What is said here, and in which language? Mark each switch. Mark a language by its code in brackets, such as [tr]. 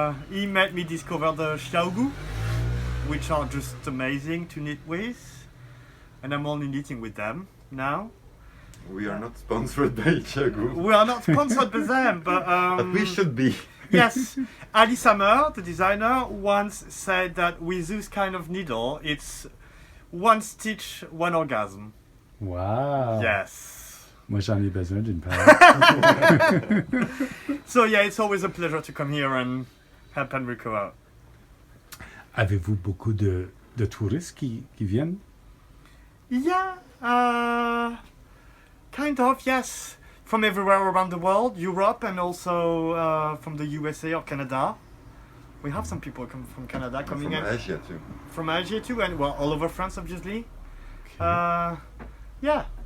[en] He made me discover the xiaogu, which are just amazing to knit with, and I'm only knitting with them now. We are not sponsored by Xiaogu, We are not sponsored by them, but we should be. Yes, Alice Hammer, the designer, once said that with this kind of needle, it's one stitch, one orgasm. Wow. Yes. [fr] Moi, j'en ai besoin d'une paire. [en] So yeah, it's always a pleasure to come here and help Enrico out. [fr] Avez-vous beaucoup de touristes qui viennent? [en] Yeah, kind of, yes. From everywhere around the world, Europe, and also from the USA or Canada. We have some people come from Canada coming From in. Asia too. From Asia too, and well, all over France, obviously. Yeah.